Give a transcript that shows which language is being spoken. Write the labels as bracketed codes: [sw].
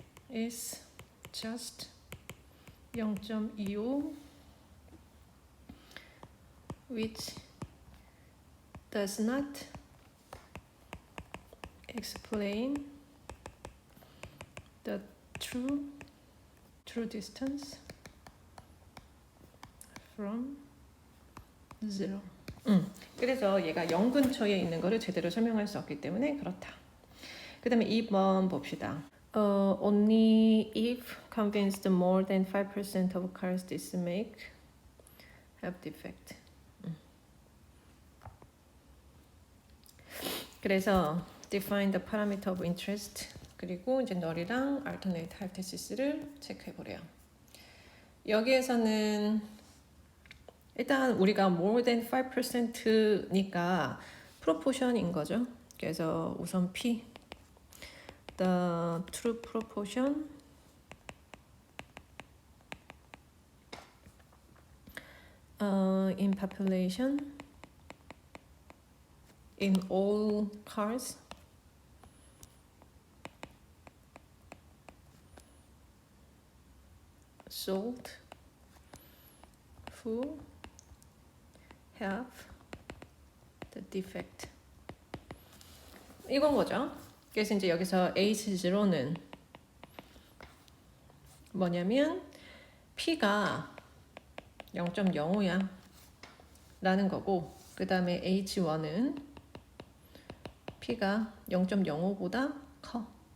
[en] is just 0.25, which does not explain the true distance from zero. [ko] 그래서 얘가 0 근처에 있는 거를 제대로 설명할 수 없기 때문에 그렇다. 그 다음에 2번 봅시다. [en] Only if convinced more than 5% of cars this make have defect. [ko] 그래서 [en] define the parameter of interest [ko] 그리고 이제 [en] null이랑 alternate hypothesis를 [ko] 체크해 보래요. 여기에서는 일단 우리가 [en] more than 5% [ko] 니까 proportion인 거죠. 그래서 우선 [en] P the true proportion in population in all cars sold who have the defect. [ko] 이건 거죠. 그래서 이제 여기서 H0는 뭐냐면 P가 0.05야 라는 거고, 그 다음에 H1은 P가 0.05보다 커.